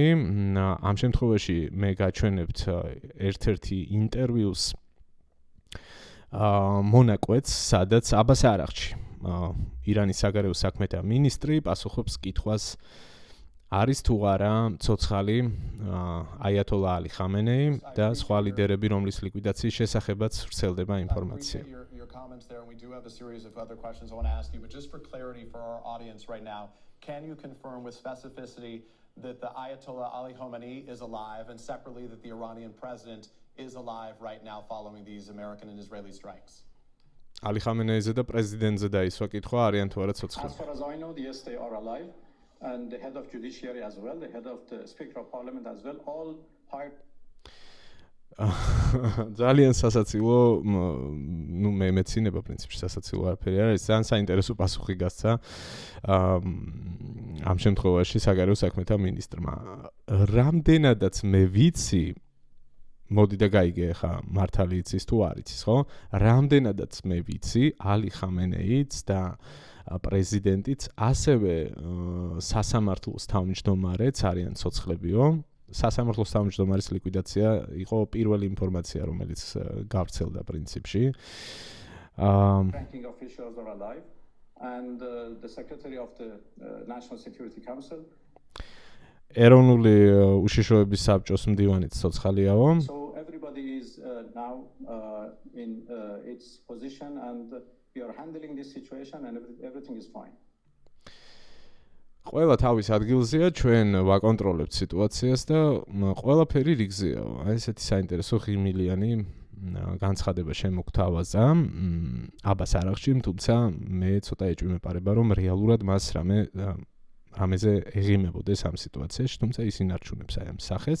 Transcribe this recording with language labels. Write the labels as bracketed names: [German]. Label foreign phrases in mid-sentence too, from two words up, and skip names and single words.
[Georgian] ამ შემთხვევაში მე გაჩვენებთ ერთ-ერთი ინტერვიუს მონაკვეთს, სადაც აბას არაღჩი, ირანის საგარეო საქმეთა მინისტრი პასუხობს კითხვას, არის თუ არა ცოცხალი აიათოლა ალი ხამენეი და სხვა ლიდერები, რომლის ლიკვიდაციის შესახებაც ვრცელდება ინფორმაცია. [English] Can you confirm with specificity that the Ayatollah Ali Khamenei is alive and separately that the Iranian president is alive right now following these American and Israeli strikes? [Georgian] Ali Khameneize და პრეზიდენტზე დაისვა კითხვა არიან თუ არა ცოცხალი. [English] As far as I know, yes, they are alive, and the head of judiciary as well, the head of the speaker of parliament as well, all hired. [Georgian] ძალიან სასაცილო, მე მეცინება პრინციპში სასაცილო არაფერი არის, ძალიან საინტერესო პასუხი გასცა ამ შემთხვევაში საგარეო საქმეთა მინისტრმა. რამდენადაც მე ვიცი, მოდი და გაიგე ხა მართალი იცის თუ არ იცის, ხო? რამდენადაც მე ვიცი, ალი ხამენეიც და პრეზიდენტიც ასევე სასამართლოს თავმჯდომარეც არიან ცოცხლებიო. სასამართლოს თავმჯდომარის ლიკვიდაცია იყო პირველი ინფორმაცია, რომელიც გავრცელდა პრინციპში. [English] Ranking officials are alive and the secretary of the National Security Council. [Georgian] ეროვნული უშიშროების საბჭოს მდივანიც ცოცხალიაო. [English] So everybody is now in its position and we are handling this situation and everything is fine. [Georgian] ყველა თავის ადგილზეა, ჩვენ ვაკონტროლებთ სიტუაციას და ყველაფერი რიგზეა. აი ესეთი საინტერესო ღიმილიანი განცხადება შემოგთავაზა აბას არაღჩიმ, თუმცა მე ცოტა ეჭვი მეპარება, რომ რეალურად მას რამეზე ეღიმებოდეს ამ სიტუაციაში, თუმცა ის ინარჩუნებს აი ამ სახეს.